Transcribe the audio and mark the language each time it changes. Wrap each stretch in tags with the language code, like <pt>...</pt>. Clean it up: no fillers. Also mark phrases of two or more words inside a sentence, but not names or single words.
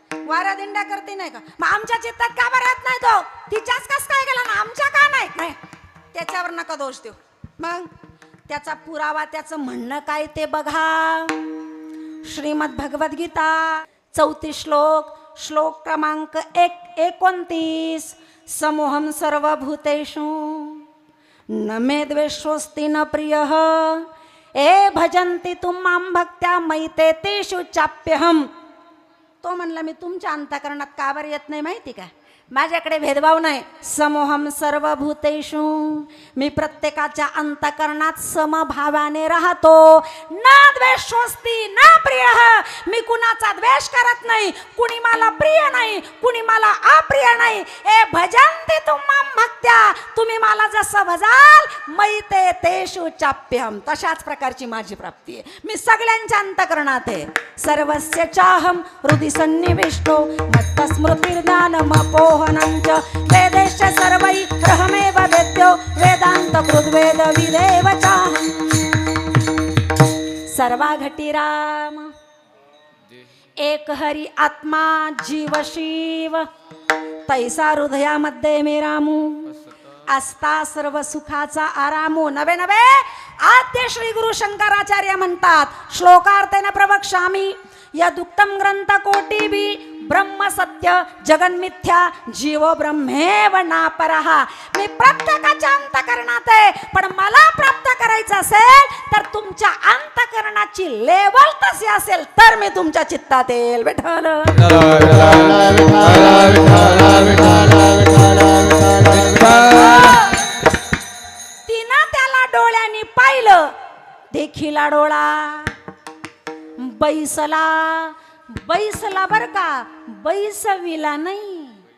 <mr>वाऱ्या दिंड्या करते नाही का? मग आमच्या चित्तात का बरं येत नाही तो? तिच्याच कस काय गेला ना, आमच्या का नाही? नाही, त्याच्यावर नका दोष देऊ. मग त्याचा पुरावा, त्याचं म्हणणं काय ते बघा. श्रीमद भगवद्गीता 34 श्लोक क्रमांक 29.</mr> <sa>समोहम सर्वभूतेषु न मे द्वेषोस्ति न प्रियः ए भजन्ति तुम मां भक्त्या मैते तेषु चाप्यहम.</sa> <mr>तो म्हणला मी तुमच्या अंतःकरणात का बरं येत नाही माहिती का? माझ्याकडे भेदभाव नाही.</mr> <sa>समोहम सर्वभूतेषु,</sa> <mr>मी प्रत्येकाच्या अंतःकरणात समभावाने राहतो.</mr> <sa>न द्वेषोस्ति न प्रियः,</sa> <mr>मी कुणाचा द्वेष करत नाही. कुणी मला प्रिय नाही, कुणी मला अप्रिय नाही.</mr> <sa>ए भजन्ति तुम मां भक्त्या,</sa> <mr>तुम्ही मला जसं भजाल</mr> <sa>मैते तेषु चाप्यहम,</sa> <mr>तशाच प्रकारची माझी प्राप्ती आहे. मी सगळ्यांच्या अंतःकरणात आहे.</mr> <sa>सर्वस्य चाहम हृदि सन्निविष्टो मत्तस्मृतिर्ज्ञानमपोहनञ्च वेदेश्च सर्वैरहमेव वेद्यो वेदांत कृद्वेद विदेव चाहम्.</sa> <mr>सर्वा घटी राम एक हरी आत्मा जीव शिव, तैसा हृदयामध्ये मी रामू. असता सर्व सुखाचा आरामो. नवे नवे आद्य श्री गुरु शंकराचार्य म्हणतात,</mr> <sa>श्लोकार्थेन प्रवक्ष्यामि यदुक्तम ग्रंथ कोटिभी ब्रह्म सत्य जगन्मिथ्या जीव ब्रह्मेव नापरः.</sa> <mr>मी प्रत्येकाच्या अंतःकरणात आहे, पण मला प्राप्त करायचं असेल तर तुमच्या अंतःकरणाची लेवल तशी असेल तर मी तुमच्या चित्तात येईल. विठ्ठल तिनं त्याला डोळ्यांनी पाहिलं, देखीला डोळा बैसला बर का, बैसविला नाही.</mr>